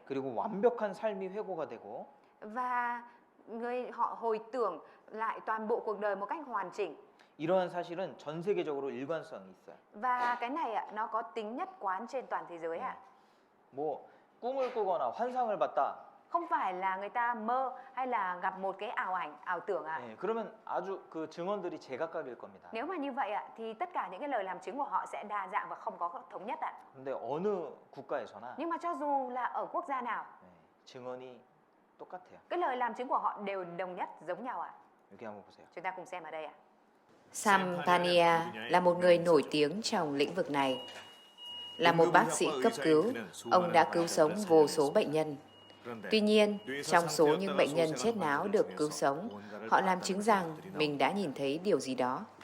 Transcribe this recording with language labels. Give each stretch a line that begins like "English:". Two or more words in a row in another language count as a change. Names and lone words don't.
Korean: 그리고 완벽한 삶이 회고가 되고
Vietnamese: Và họ hồi tưởng lại toàn bộ cuộc đời một cách hoàn chỉnh.
Korean: 이러한 사실은 전 세계적으로 일관성이 있어요.
Vietnamese: Và cái này ạ, nó có tính nhất quán trên toàn thế giới ạ.
Korean: 뭐 꿈을 꾸거나 환상을 봤다.
Vietnamese: Không phải là người ta mơ hay là gặp một cái ảo tưởng ạ.
Korean: 그러면 아주 그 증언들이 제각각일 겁니다.
Vietnamese: Nếu mà như vậy ạ, thì tất cả những cái lời làm chứng của họ sẽ đa dạng và không có thống nhất ạ.
Korean: 근데 어느 국가에서나
Vietnamese: Nhưng mà cho dù là ở quốc gia nào,
Korean: 증언이 똑같아요.
Vietnamese: cái lời làm chứng của họ đều đồng nhất giống nhau ạ.
Korean: 여기 한번 보세요.
Vietnamese: Chúng ta cùng xem ở đây ạ. Sam Pania là một người nổi tiếng trong lĩnh vực này. Là một bác sĩ cấp cứu, ông đã cứu sống vô số bệnh nhân. Tuy nhiên, trong số những bệnh nhân chết não được cứu sống, họ làm chứng rằng mình đã nhìn thấy điều gì đó.